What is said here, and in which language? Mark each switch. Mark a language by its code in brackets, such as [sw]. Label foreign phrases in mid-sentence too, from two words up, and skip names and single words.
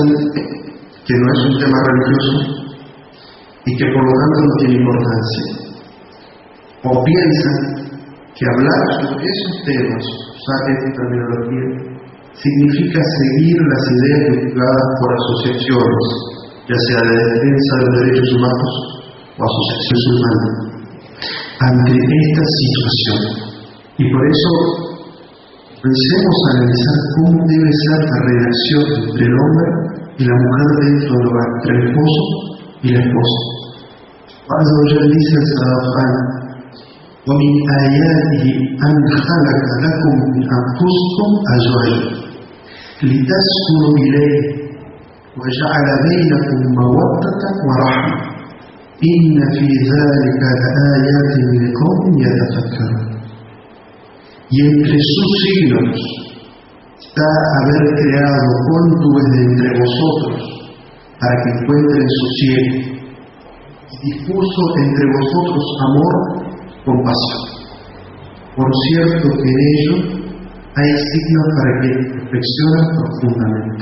[es] que no es un tema religioso y que por lo tanto no tiene importancia, o piensan que hablar sobre esos temas, usar esta terminología, significa seguir las ideas divulgadas por asociaciones, ya sea de defensa de los derechos humanos o asociaciones humanas, ante esta situación. Y por eso pensemos a analizar cómo debe ser la relación entre el hombre y la mujer dentro del hogar, entre el esposo y la esposa. [ar] عز وجل [es] dice en Sarafán: [ar] وَمِنْ آيَاتِهِ أَنْ خَلَقَ لَكُمْ مِنْ أَنْفُسِكُمْ أَزْوَاجًا لِتَسْكُنُوا إِلَيْهِ وَجَعَلَ بَيْنَكُمْ مَوَدَّةً وَرَحْمَةً إِنَّ فِي ذَلِكَ لَآيَاتٍ لِقَوْمٍ يَتَفَكَّرُونَ. [es] Y entre sus signos está haber creado cónyuges de entre vosotros para que encuentren sosiego, y dispuso entre vosotros amor, compasión. Por cierto que en ello hay signos para que reflexionen profundamente.